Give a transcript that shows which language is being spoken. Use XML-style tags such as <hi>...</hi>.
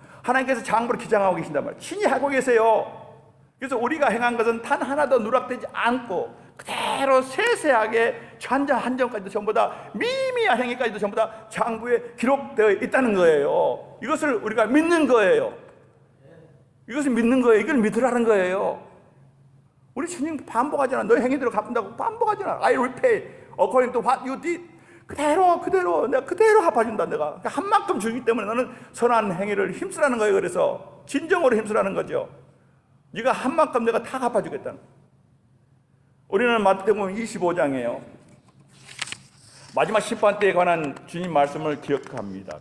<ko>하나님께서 장부를 기장하고 계신단 말이에요. 친히 하고 계세요. 그래서 우리가 행한 것은 단 하나도 누락되지 않고 그대로 세세하게 한점 한 점까지도 전부 다 미미한 행위까지도 전부 다 장부에 기록되어 있다는 거예요. 이것을 우리가 믿는 거예요. 이것을 믿는 거예요. 이걸 믿으라는 거예요. 우리 주님 반복하잖아. 너의 행위대로 갚는다고 반복하잖아.</ko> <en>I repay according to what you did.</en> <ko>그대로 내가 그대로 갚아준다. 내가 한 만큼 주기 때문에 너는 선한 행위를 힘쓰라는 거예요. 그래서 진정으로 힘쓰라는 거죠. 네가 한 만큼 내가 다 갚아주겠다는. 우리는 마태복음 25장이에요. 마지막 심판 때에 관한 주님 말씀을 기억합니다.</ko>